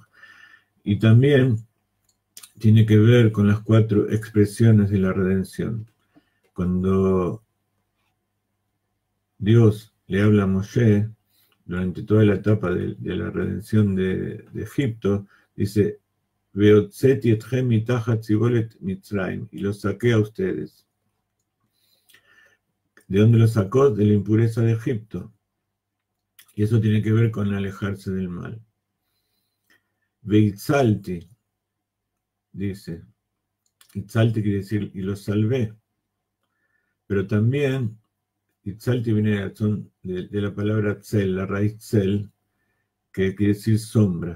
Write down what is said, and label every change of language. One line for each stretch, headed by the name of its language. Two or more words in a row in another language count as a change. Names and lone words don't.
Spanish: Y también tiene que ver con las 4 expresiones de la redención. Cuando Dios le habla a Moshe durante toda la etapa de la redención de Egipto, dice:
Hebrew: והוצאתי אתכם מתחת סבלות מצרים,
Spanish: y los saqué a ustedes. ¿De dónde los sacó? De la impureza de Egipto. Y eso tiene que ver con alejarse del mal. Veitzalti, dice. Itzalti quiere decir, y los salvé. Pero también, Itzalti viene de la palabra tzel, la raíz tzel, que quiere decir sombra.